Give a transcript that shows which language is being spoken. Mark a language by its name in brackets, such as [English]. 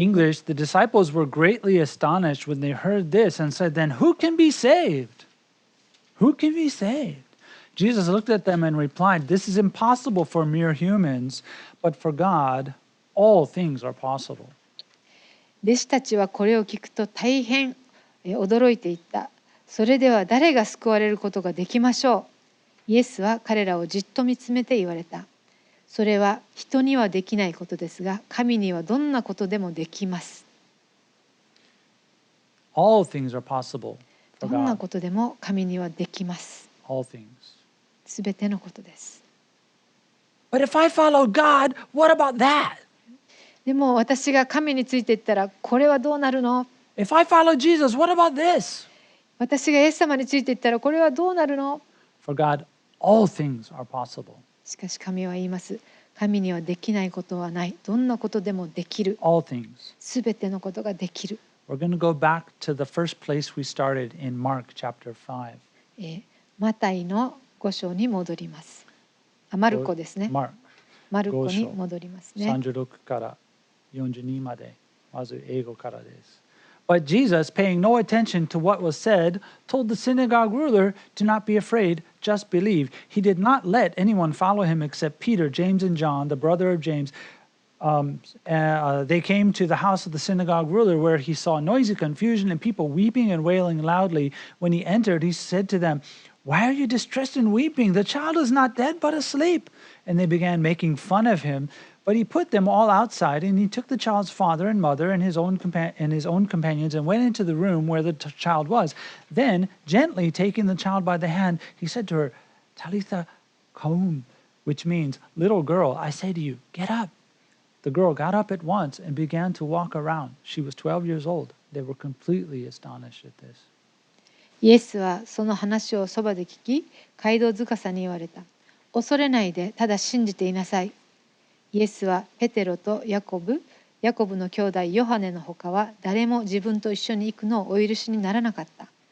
[English] English, the disciples were greatly astonished when they heard this and said, Then who can be saved? Who can be saved? Jesus looked at them and replied, This is impossible for mere humans, but for God, all things are possible. [Japanese] 弟子たちはこれを聞くと大変驚いていった。それでは誰が救われることができましょう。イエスは彼らをじっと見つめて言われた。それは人にはできないことですが、神にはどんなことでもできます。 [English] All things are possible [Japanese] ど [English] for [Japanese] んな [English] God. [Japanese] ことでも神にはできます。 [English] All things. [Japanese] すべてのことです。 [English] But if I follow God, what about that? [Japanese] でも私が神についていったらこれはどうなるの？ [English] If I follow Jesus, what about this? [Japanese] 私がイエス様についていったらこれはどうなるの？ [English] For God, all things are possible. [Japanese] しかし神は言います。神にはできないことはない。どんなことでもできる。 [English] All things. [Japanese] すべてのことができる。 [English] We're going to go back to the first place we started in Mark chapter 5. [Japanese] マタイの5章に戻ります。マルコですね。 [English] Mark [Japanese] マルコに戻りますね。 36から42まで、まず英語からです。 [English] But Jesus, paying no attention to what was said, told the synagogue ruler, Do not be afraid, just believe. He did not let anyone follow him except Peter, James, and John, the brother of James. They came to the house of the synagogue ruler where he saw noisy confusion and people weeping and wailing loudly. When he entered, he said to them, Why are you distressed and weeping? The child is not dead, but asleep. And they began making fun of him. But he put them all outside, and he took the child's father and mother and his own companions and went into the room where the child was. Then, gently taking the child by the hand, he said to her, Talitha koum, which means, Little girl, I say to you, get up. The girl got up at once and began to walk around. She was 12 years old. They were completely astonished at this. [Japanese] イエスはその話をそばで聞き、街道司に言われた。恐れないで、ただ信じていなさい。イエスはペテロとヤコブの兄弟ヨハネのほかは誰も自分と一緒に行くのをお許しにならなかった。